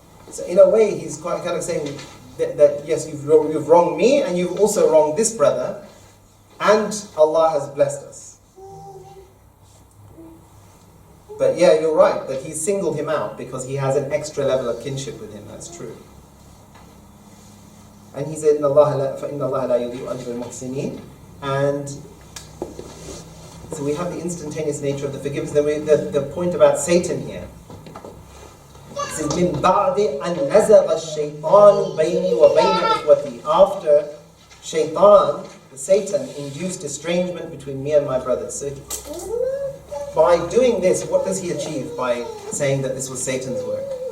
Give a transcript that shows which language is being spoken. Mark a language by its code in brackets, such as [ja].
[en] So in a way, he's quite kind of saying that yes, you've wronged me, and you've also wronged this brother. And Allah has blessed us. But yeah, you're right, that He singled him out because he has an extra level of kinship with him, that's true. And he said, [ar] فَإِنَّ اللَّهَ لَا يُضِيعُ أَجْرَ الْمُحْسِنِينَ. [en] And so we have the instantaneous nature of the forgiveness. Then the point about Satan here. It says, [ar] مِن بَعْدِ أَنْ نَزَغَ الشَّيْطَانُ بَيْنِي وَبَيْنَ إِخْوَتِي. [en] After Shaitan, Satan, induced estrangement between me and my brothers. So by doing this, what does he achieve by saying that this was Satan's work?